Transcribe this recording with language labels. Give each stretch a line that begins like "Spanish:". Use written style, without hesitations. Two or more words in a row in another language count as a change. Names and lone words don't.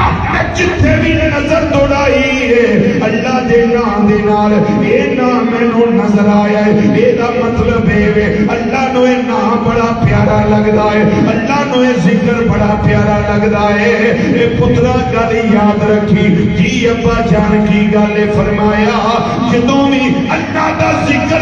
Punjabi: میں جتھے بھی نظر دوڑائی ہے اللہ دے نال اے نا مینوں نظر آیا ہے اے دا مطلب ہے اللہ نو اے نا بڑا پیارا لگدا ہے اللہ نو اے ذکر بڑا پیارا لگدا ہے اے پترا گل یاد رکھی جی ابا جان کی گل فرمایا جدوں بھی اللہ دا ذکر